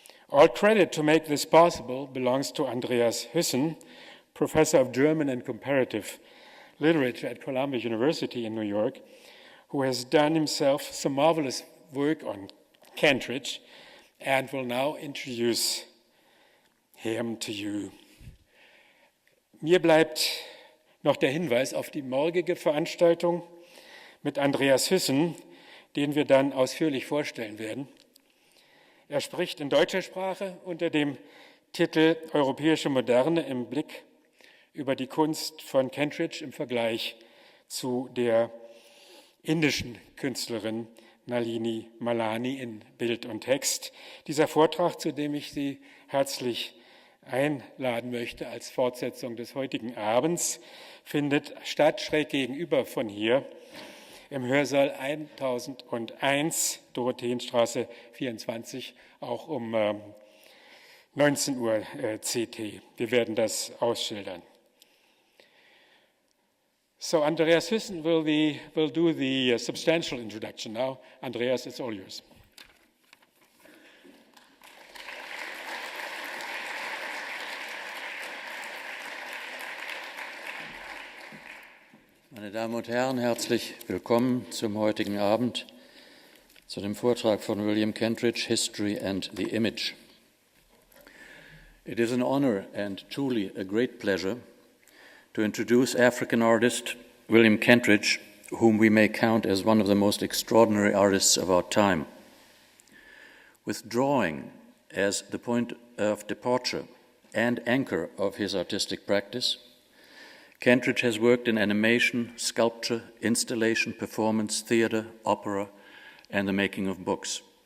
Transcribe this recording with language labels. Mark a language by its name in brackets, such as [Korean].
[English] All credit to make this possible belongs to Andreas Hüssen, professor of German and comparative literature at Columbia University in New York, who has done himself some marvelous work on Kentridge and will now introduce him to you. [German] Mir bleibt noch der Hinweis auf die morgige Veranstaltung mit Andreas Hüssen, den wir dann ausführlich vorstellen werden. Er spricht in deutscher Sprache unter dem Titel Europäische Moderne im Blick über die Kunst von Kentridge im Vergleich zu der indischen Künstlerin Nalini Malani in Bild und Text. Dieser Vortrag, zu dem ich Sie herzlich einladen möchte als Fortsetzung des heutigen Abends, findet statt schräg gegenüber von hier im Hörsaal 1001, Dorotheenstraße 24, auch um 19 Uhr CT. Wir werden das ausschildern. [English] So Andreas Hüssen will do the substantial introduction now. Andreas, it's all yours. [German] Meine Damen und Herren, herzlich willkommen zum heutigen Abend, zu dem Vortrag von William Kentridge, History and the Image. [English] It is an honor and truly a great pleasure to introduce African artist William Kentridge, whom we may count as one of the most extraordinary artists of our time. With drawing as the point of departure and anchor of his artistic practice, Kentridge has worked in animation, sculpture, installation, performance, theater, opera, and the making of books.